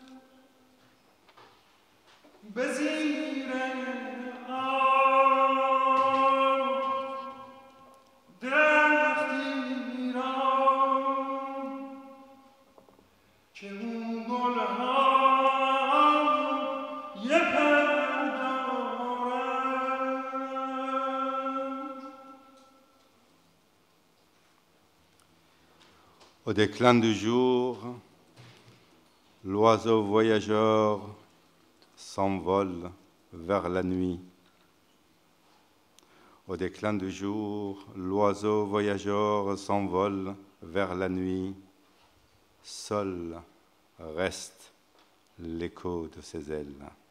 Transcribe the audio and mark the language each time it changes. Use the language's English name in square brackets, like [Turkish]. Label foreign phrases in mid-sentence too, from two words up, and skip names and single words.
[Persian] به زیر درختی را که اون گلها یه پر دارند. [French] Au déclin du jour, l'oiseau voyageur s'envole vers la nuit. Au déclin du jour, l'oiseau voyageur s'envole vers la nuit. Seul reste l'écho de ses ailes.